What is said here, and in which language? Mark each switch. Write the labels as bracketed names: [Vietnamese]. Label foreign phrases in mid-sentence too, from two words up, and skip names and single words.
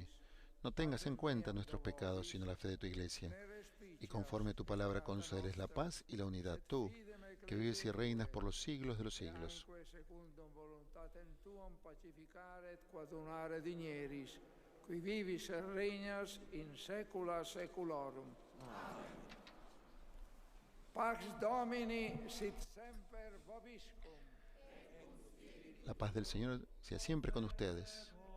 [Spanish] No tengas en cuenta nuestros pecados, sino la fe de tu Iglesia. Y conforme a tu palabra concedes la paz y la unidad, tú, que vives y reinas por los siglos de los siglos. [Latin] Qui vivis et regnas in saecula saeculorum. Pax Domini sit semper vobiscum. [Spanish] La paz del Señor sea siempre con ustedes.